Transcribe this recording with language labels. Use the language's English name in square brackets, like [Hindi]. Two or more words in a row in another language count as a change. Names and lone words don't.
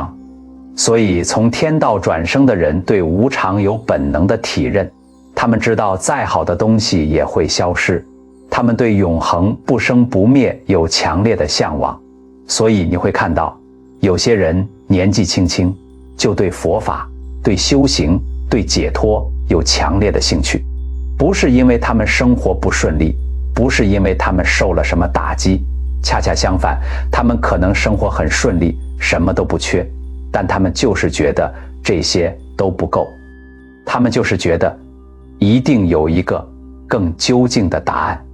[Chinese] 所以從天道轉生的人對無常有本能的體認，他們知道再好的東西也會消失，他們對永恆不生不滅有強烈的向往。所以你會看到，有些人年紀輕輕就對佛法、對修行、對解脫有強烈的興趣，不是因為他們生活不順利，不是因為他們受了什麼打擊，恰恰相反，他們可能生活很順利，什麼都不缺，但他们就是覺得這些都不夠，他們就是覺得一定有一個更究竟的答案。